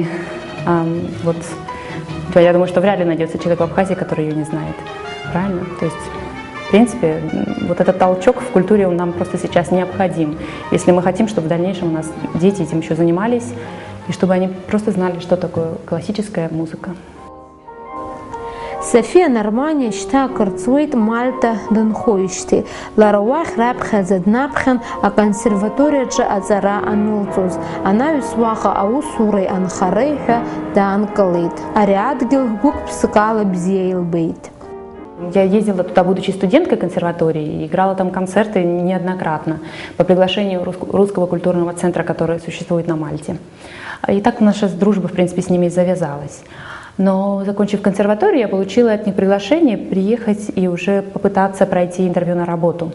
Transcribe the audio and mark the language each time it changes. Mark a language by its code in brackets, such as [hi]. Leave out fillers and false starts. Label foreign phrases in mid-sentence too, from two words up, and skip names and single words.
[ru] Вот, я думаю, что вряд ли найдется человек в Абхазии, который ее не знает. Правильно? То есть, в принципе, вот этот толчок в культуре, он нам просто сейчас необходим. Если мы хотим, чтобы в дальнейшем у нас дети этим еще занимались, и чтобы они просто знали, что такое классическая музыка. [ab] София Нормания шьҭа кырҵуеит Мальта дынхоижьҭеи. Лара уахь раԥхьаӡа днаԥхьан аконсерваториаҿы аҵара анылҵоз. Анаҩс уаҟа аусуреи анхареи ҳәа даанкылеит. Ари адгьыл гәык-ԥсык ала бзиа илбеит. [ru] Я ездила туда, будучи студенткой консерватории, и играла там концерты неоднократно по приглашению Русского культурного центра, который существует на Мальте. И так наша дружба, в принципе, с ними завязалась. Но, закончив консерваторию, я получила от них приглашение приехать и уже попытаться пройти интервью на работу.